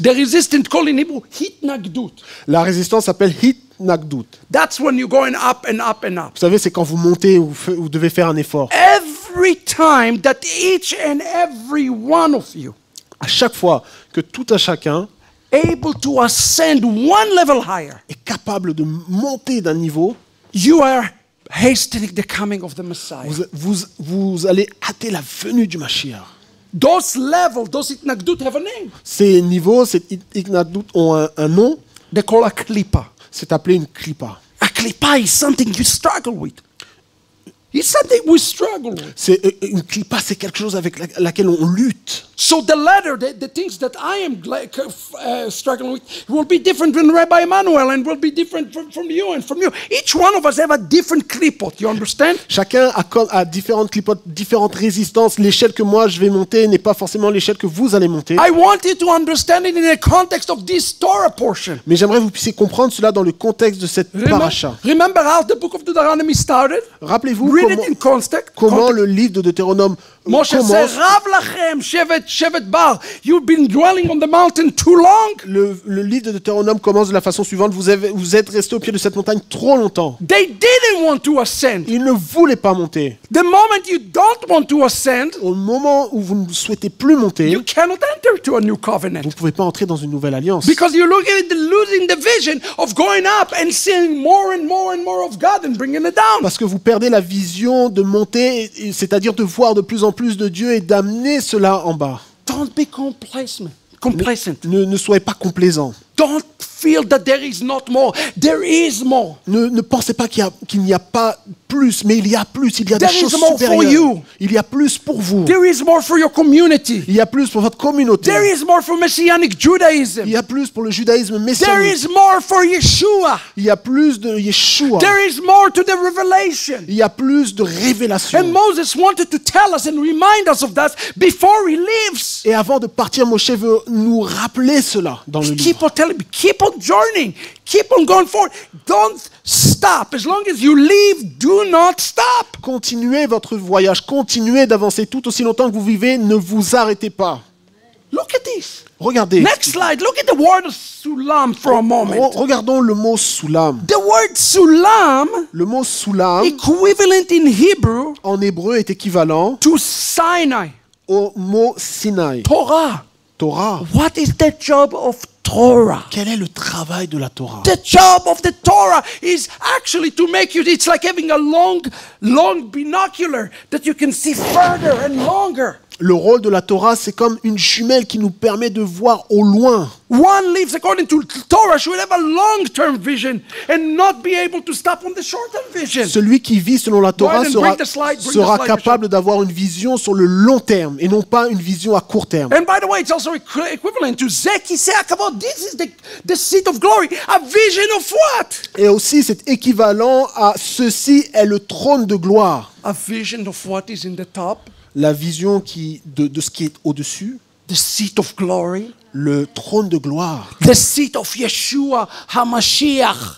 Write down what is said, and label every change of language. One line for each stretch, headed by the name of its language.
English: The resistance called in Hebrew hitnagdut.
French: La résistance s'appelle hitnagdut.
English: That's when you're going up and up and up.
French: Vous savez, c'est quand vous montez, vous devez faire un effort.
English: Every time that each and every one of you
French: À chaque fois que tout un chacun
English: able to ascend one level higher,
French: est capable de monter d'un niveau,
English: you are hastening the coming of the Messiah.
French: vous allez hâter la venue du Mashiach.
English: Those levels, those hitnagdut have a name.
French: Ces niveaux, ces hitnagdut ont un nom,
English: They call a klipa.
French: c'est appelé une klipa.
English: A klipa is something you struggle with. It's something we struggle with.
French: Une klipa, c'est quelque chose avec laquelle on lutte.
English: So the ladder, the things that I am struggling with, will be different from Rabbi Emmanuel and will be different from you and from you. Each one of us have a different klipot. You understand?
French: Chacun a différentes clipotes, différentes résistances. L'échelle que moi je vais monter n'est pas forcément l'échelle que vous allez monter.
English: I want you to understand it in the context of this Torah portion.
French: Mais j'aimerais que vous puissiez comprendre cela dans le contexte de cette paracha.
English: Remember how the book of Deuteronomy started?
French: Rappelez-vous
English: Read it in context.
French: comment le livre de Deutéronome
English: Moshe said,
French: commence.
Hebrew: Rav lachem, Shevet Bar,
English: you've been dwelling on the mountain too long.
French: Le livre de Deutéronome commence de la façon suivante. Vous êtes resté au pied de cette montagne trop longtemps.
English: They didn't want to ascend.
French: Ils ne voulaient pas monter.
English: The moment you don't want to ascend,
French: Au moment où vous ne souhaitez plus monter,
English: you cannot enter to a new
French: vous
English: covenant.
French: ne pouvez pas entrer dans une nouvelle alliance.
English: Because you're losing the vision of going up and seeing more and more and more of God and bringing it down.
French: Parce que vous perdez la vision de monter, c'est-à-dire de voir de plus en plus de Dieu et d'amener cela en bas.
English: Don't be complacent.
French: Ne soyez pas complaisants.
English: Don't feel that there is not more. There is more.
French: Ne pensez pas qu'il n'y a pas plus, mais il y a plus. Il y a des
English: There
French: choses
English: is more for
French: supérieures.
English: you.
French: Il y a plus pour vous.
English: There is more for your community.
French: Il y a plus pour votre communauté.
English: There is more for Messianic Judaism.
French: Il y a plus pour le judaïsme
English: There
French: messianique.
English: is more for Yeshua.
French: Il y a plus de Yeshua.
English: There is more to the revelation.
French: Il y a plus de révélation.
English: And Moses wanted to tell us and remind us of that before he leaves.
French: Et avant de partir, Moshe veut nous rappeler cela dans le livre.
English: Keep on telling me, keep on journeying, keep on going forward. Don't stop. As long as you leave, do not stop.
French: Continuez votre voyage, continuez d'avancer tout aussi longtemps que vous vivez, ne vous arrêtez pas.
English: Look at this.
French: Regardez.
English: Next slide. Look at the word of sulam for a moment.
French: Regardons le mot soulam.
English: The word sulam,
French: Le mot soulam
English: equivalent in Hebrew
French: en hébreu est équivalent
English: to Sinai,
French: au mot Sinaï.
English: Torah.
French: Torah.
English: What is the job of Torah?
French: Quel est le travail de la Torah?
English: The job of the Torah is actually to make you, it's like having a long binocular that you can see further and longer.
French: Le rôle de la Torah, c'est comme une jumelle qui nous permet de voir au loin.
English: One lives according to Torah should have a long-term vision and not be able to stop on the short-term vision.
French: Celui qui vit selon la Torah
English: Go ahead and bring the
French: sera
English: slide,
French: capable d'avoir une vision sur le long terme et non pas une vision à court terme.
English: And by the way, it's also equivalent to
Hebrew: Zeki Seakavod.
English: This is the seat of glory. A vision of what?
French: Et aussi, c'est équivalent à ceci est le trône de gloire.
English: A vision of what is in the top.
French: La vision de ce qui est au-dessus.
English: the seat of glory,
French: le trône de gloire,
English: the seat of Yeshua HaMashiach,